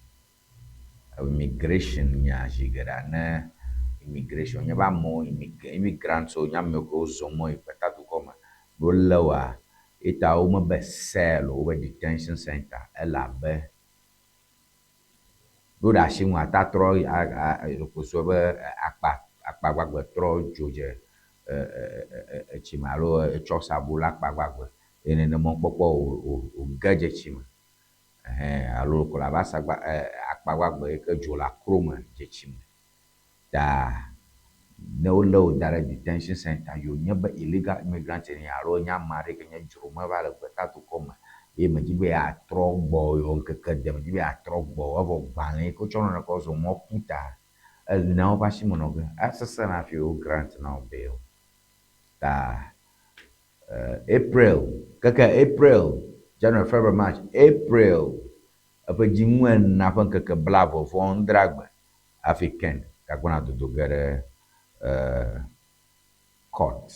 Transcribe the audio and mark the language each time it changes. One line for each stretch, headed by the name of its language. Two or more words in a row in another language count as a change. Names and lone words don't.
Ewe: Immigration nya zi geɖea ne immigration nye be amewo immigrants nye ame kewo zɔ mɔ yi gbetadukɔ me wolé woa, eta womebe cell o, wobe
English: detention center
Ewe: elabe ɖo ɖe asi ŋu ata trɔ ɖokoso be akpa gbagbe trɔ dzo dze etsi me alo etsɔ sabu le akpa gbagbe eye nenema kpɔkpɔ wòge dze tsi me. Alo ko le abe akpa gbagbe yi ke dzo le akro me dze tsi me. Ta ne wolé wo da ɖe
English: detention center
Ewe: yi wònye be
English: illegal immigrant
Ewe: ni alo nye ame aɖe ke nye dzrome va le gbetadukɔ me ye medzi be yeatrɔ gbɔ yewo ŋkeke de medzi be yeatrɔ gbɔ evɔ gbalẽ yi ke wotsɔ nɔna kɔ zɔ mɔ ƒuta elina woƒe asi me nɔ ge asesẽ na hafi wo grant na wo bail. Ta April keke April, January, February, March, April eƒe dziŋu ena ƒe ŋkeke blaeve-vɔ-adre agbe hafi Ken gagbɔna dodo ge ɖe court.